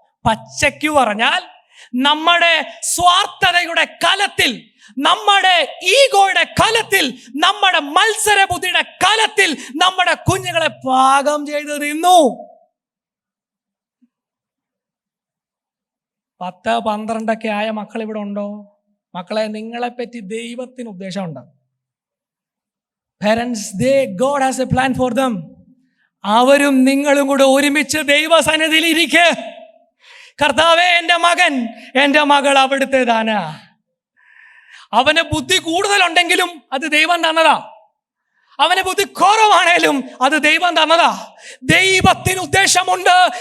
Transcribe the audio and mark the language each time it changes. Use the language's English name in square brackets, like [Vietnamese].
[Malayalam] പച്ചയ്ക്ക് പറഞ്ഞാൽ നമ്മുടെ സ്വാർത്ഥതയുടെ കലത്തിൽ, നമ്മുടെ ഈഗോയുടെ കലത്തിൽ, നമ്മുടെ മത്സര ബുദ്ധിയുടെ കലത്തിൽ നമ്മുടെ കുഞ്ഞുങ്ങളെ പാകം ചെയ്ത് തിന്നു. 10-12 ആയ മക്കൾ ഇവിടെ ഉണ്ടോ? മക്കളെ, നിങ്ങളെപ്പറ്റി ദൈവത്തിന് ഉദ്ദേശമുണ്ട്. [English] Parents, God has a plan for them. [Malayalam] അവരും നിങ്ങളും കൂടെ ഒരുമിച്ച് ദൈവസന്നിധിയിൽ ഇരിക്ക്. കർത്താവേ, എൻ്റെ മകൻ, എൻ്റെ മകൾ അവിടുത്തേതാണ്. അവന് ബുദ്ധി കൂടുതലുണ്ടെങ്കിലും അത് ദൈവം തന്നതാ. അവന് ബുദ്ധി കുറവാണേലും അത് ദൈവം തന്നതാ. ദൈവത്തിന് ഉദ്ദേശമുണ്ട്.